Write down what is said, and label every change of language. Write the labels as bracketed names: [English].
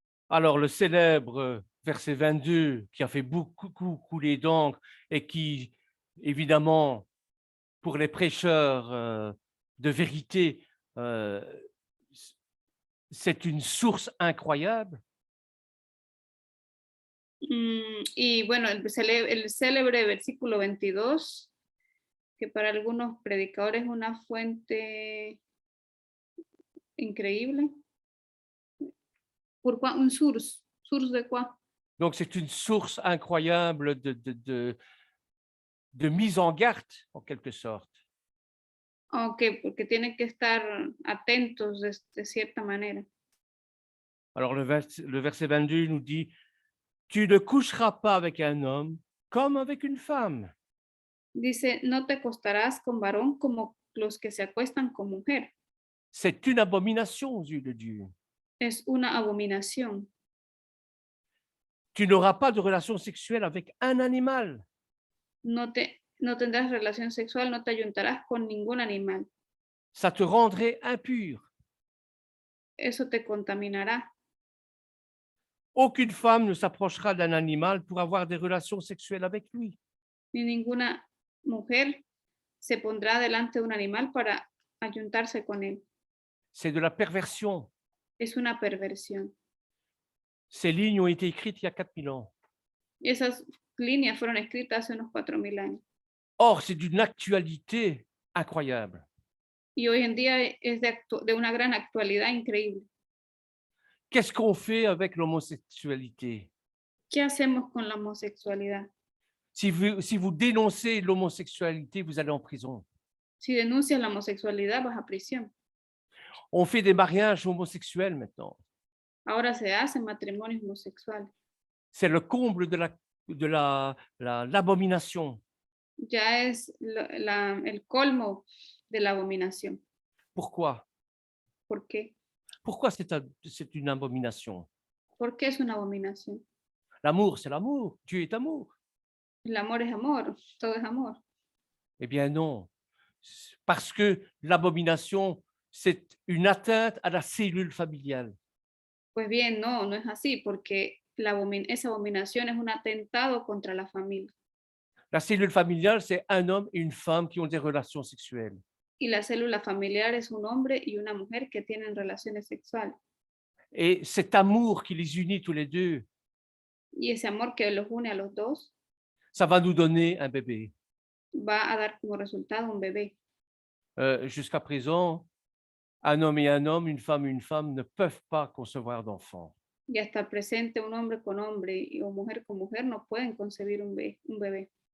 [French] Alors, le célèbre verset 22 qui a fait beaucoup couler d'encre et qui, évidemment, pour les prêcheurs de vérité, c'est une source incroyable. [Spanish] Y bueno, el célebre versículo 22, que para algunos predicadores es una fuente increíble. [French] Pourquoi une source? Source de quoi? Donc, c'est une source incroyable de mise en garde, en quelque sorte. [Spanish] Ok, porque tienen que estar atentos de cierta manera. [French] Alors, le verset 22 nous dit, tu ne coucheras pas avec un homme comme avec une femme. [Spanish] Dice, no te acostarás con varón como los que se acuestan con mujer. [French] C'est une abomination aux yeux de Dieu. [Spanish] Es una abominación. [French] Tu n'auras pas de relation sexuelle avec un animal. [Spanish] No no tendrás relación sexual, no te ayuntarás con ningún animal. [French] Ça te rendrait impur. [Spanish] Eso te contaminará. [French] Aucune femme ne s'approchera d'un animal pour avoir des relations sexuelles avec lui. [Spanish] Ni ninguna mujer se pondrá delante de un animal para ayuntarse con él. [French] C'est de la perversion. [Spanish] Es una perversión. [French] Ces lignes ont été écrites il y a 4000 ans. [Spanish] Y esas líneas fueron escritas hace unos 4000 años. [French] Or, c'est d'une actualité incroyable. [Spanish] Y hoy en día es de una gran actualidad increíble. [French] Qu'est-ce qu'on fait avec l'homosexualité? [Spanish] ¿Qué hacemos con la homosexualidad? [French] Si vous dénoncez l'homosexualité, vous allez en prison. [Spanish] Si denuncias la homosexualidad, vas a prisión. [French] On fait des mariages homosexuels maintenant. [Spanish] Ahora se hacen matrimonios homosexuales. [French] C'est le comble de l'abomination. [Spanish] Ya es el colmo de la abominación. [French] Pourquoi? [Spanish] ¿Por qué? [French] Pourquoi c'est une abomination? [Spanish] ¿Por qué es una abominación? [French] L'amour, c'est l'amour. Dieu est amour. [Spanish] El amor es amor, todo es amor. [French] Eh bien non. Parce que l'abomination, c'est une atteinte à la cellule familiale. [Spanish] Pues bien, no es así, porque esa abominación es un atentado contra la familia. [French] La cellule familiale, c'est un homme et une femme qui ont des relations sexuelles. [Spanish] Y la célula familiar es un hombre y una mujer que tienen relaciones sexuales. [French] Et cet amour qui les unit tous les deux, [Spanish] Y ese amor que los une a los dos [French] ça va nous donner un bébé. [Spanish] va a dar como resultado un bebé. [French] Jusqu'à présent, un homme et un homme, une femme ne peuvent pas concevoir d'enfants. [Spanish] Y hasta el presente, un hombre con hombre o mujer con mujer no pueden concebir un bebé.